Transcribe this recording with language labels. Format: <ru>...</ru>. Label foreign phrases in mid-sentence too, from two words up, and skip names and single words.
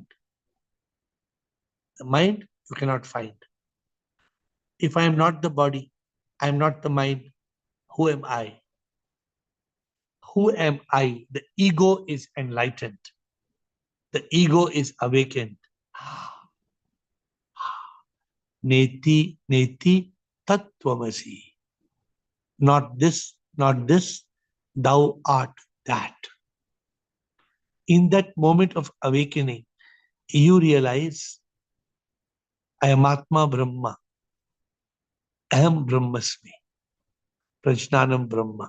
<en>The mind you cannot find. If I am not the body, I am not the mind. Who am I? Who am I? The ego is enlightened. The ego is awakened.</en> <sa>Neti, neti, tattvamasi.</sa> <en>Not this, thou art that. In that moment of awakening, you realize, I am</en> <sa>Atma Brahma. Aham Brahmasmi. Prajnanam Brahma.</sa>